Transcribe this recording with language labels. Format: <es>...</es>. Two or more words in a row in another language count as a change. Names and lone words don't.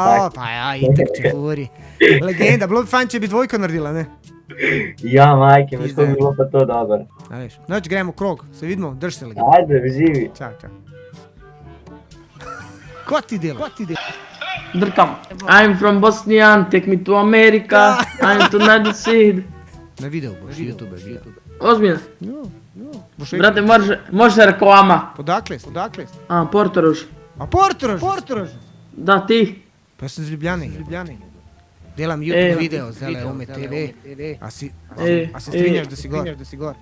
<sl>tako. pa ja, itak Čefuri. Legenda, bilo bi fajn, če bi dvojko naredila, ne? Ja, majke, veš, kako bi bilo pa to dobro. A veš, noč gremo krog, se vidimo, drž se legenda. Ajde, živi. Čau. Kaj ti delaš? Drkam.</sl> <en>I'm from Bosnian, take me to America, I'm to United States.</en> <sl>Na video boš, YouTube.</sl> <hr>Ozbiljno?</hr> <sl>Boš</sl> <hr>Brate, može reklama. Podakle?</hr> <sl>A, Portorož. A Portorož? Da, ti. Pa jaz sem z Ljubljane. Delam YouTube video, zdaj Ome TV. A se strinjaš, da si gor?</sl>